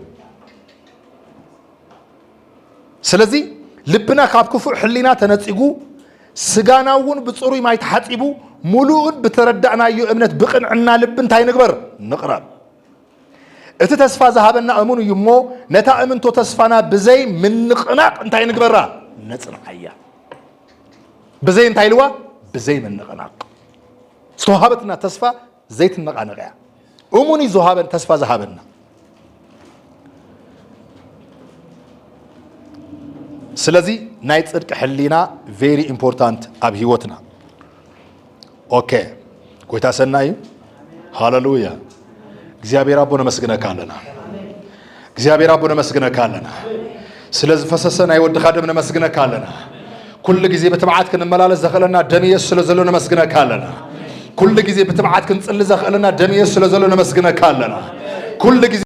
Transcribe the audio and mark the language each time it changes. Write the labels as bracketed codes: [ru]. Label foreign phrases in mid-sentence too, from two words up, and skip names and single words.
[ti] ስለዚ ልብና ካብ ክፉእ ሕሊና ተነጺጉ ስጋናውን ብጽሩይ ማይ ተሓጺቡ ሙሉእን ብተረዳእናዮ እምነት ብቕንዕና ልብ እንታይ ንግበር ንቕረብ እቲ ተስፋ ዝሃበና እሙን እዩ እሞ ነታ እምንቶ ተስፋና ብዘይ ምንቕናቕ እንታይ ንግበራ ነጽንዓያ ብዘይ እንታይ ልዋ ብዘይ ምንቕናቕ ዝተዋሃበትና ተስፋ ዘይትነቓነቕ እያ እሙን እዩ ዝሃበን ተስፋ ዝሃበና ስለዚ ናይ ጽድቂ ሕሊና [en] very important [ti] ኣብ ህይወትና ኦኬ ጎይታ ሰናይ ሃሌሉያ እግዚአብሔር አቦ ነመስግነካ አለና እግዚአብሔር አቦ ነመስግነካ አለና ስለዚህ ፈሰሰና ይወድኻ ደም ነመስግነካ አለና ኩሉ ጊዜ በትብዓት ክንመላለስ ዘኸለና ደም ኢየሱስ ስለዘሎ ነመስግነካ አለና ኩሉ ጊዜ በትብዓት ክንጽል ዘኸለና ደም ኢየሱስ ስለዘሎ ነመስግነካ አለና ኩሉ ጊዜ